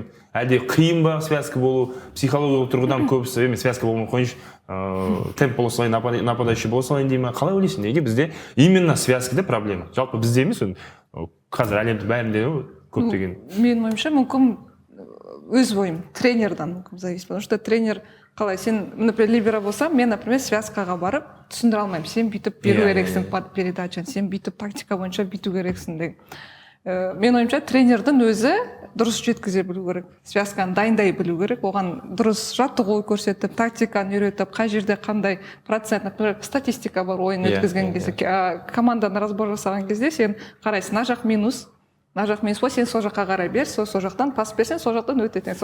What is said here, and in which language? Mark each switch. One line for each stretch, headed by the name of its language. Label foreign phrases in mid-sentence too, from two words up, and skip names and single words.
Kazakh: Әлде қиын ба связка болу, психологиялық тұрғыдан көбісі емес связка болмай қойыншы, темп бола салайын, нападающий бола салайын дейме. Қалай ойлайсың, неге бізде именно связкада проблема? Жалпы бізде емес, қазір әлемді бәрінде көптеген. Менің ойымша, мүмкін өз ойым, тренердан мүмкін
Russian: зависит, потому что
Kazakh: тренер қалай, сен, например, либера болсам, мен, например, связкаға барып түсіндіре алмаймын, сен бүйтіп беру керексің передачаны, сен бүйтіп тактика бойынша бүйту керексің деген. Мен ойымша тренердің өзі дұрыс жеткізе білу керек, связканы дайындай білу керек, оған дұрыс жаттығу көрсетіп, тактиканы үйретіп, қай жерде қандай процент, например, статистика бар ойын өткізген кезде, команданы разбор жасаған кезде сен қарайсың, мына жақ минус, сен сол жаққа қарай бер, сол жақтан пас берсең, сол жақтан өтетін.